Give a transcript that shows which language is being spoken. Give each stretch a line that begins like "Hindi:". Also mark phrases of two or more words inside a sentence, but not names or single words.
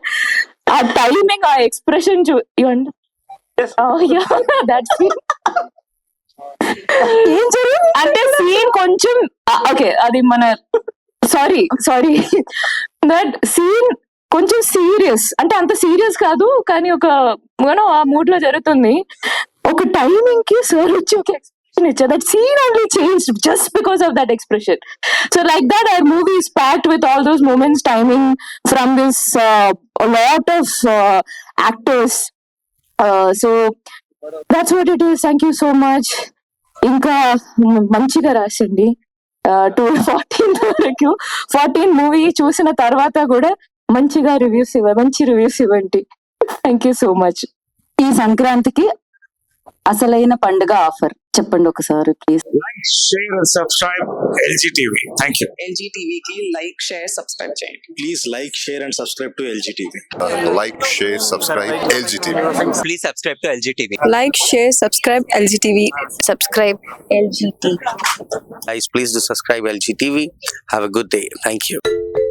Telugu: ఆ టైమింగ్, ఆ ఎక్స్ప్రెషన్
English: you that scene
Telugu: ఏం జరిగింది అంటే సీన్ కొంచెం ఓకే, అది మన
English: sorry that scene
Telugu: కొంచెం సీరియస్, అంటే అంత సీరియస్ కాదు కానీ ఒక ఆ మూడ్ లో జరుగుతుంది. ఒక టైమింగ్ కి సార్ వచ్చి ఒక ఎక్స్ప్రెషన్ ఇచ్చారు.
English: that scene only change just because of that expression. So like that our movie is packed with all those moments, timing from this a lot of actors. So that's what it is. Thank you so much.
Telugu: ఇంకా మంచిగా రాసండి. 14 వరకు 14 మూవీ చూసిన తర్వాత కూడా మంచిగా మంచి రివ్యూస్ ఇవ్వండి.
English: thank you so much.
Telugu: ఈ సంక్రాంతికి అసలైన పండుగ ఆఫర్ చెప్పండి ఒకసారి ప్లీజ్.
English: Like, share and subscribe LGTV. Thank you.
Telugu: LGTV కి
English: like share subscribe
Telugu: చేయండి.
English: Please like, share and subscribe to LGTV. Like, share, subscribe LGTV. Please subscribe to LGTV. like share subscribe LGTV. Subscribe LGTV. Guys, please do subscribe LGTV. Have a good day. Thank you.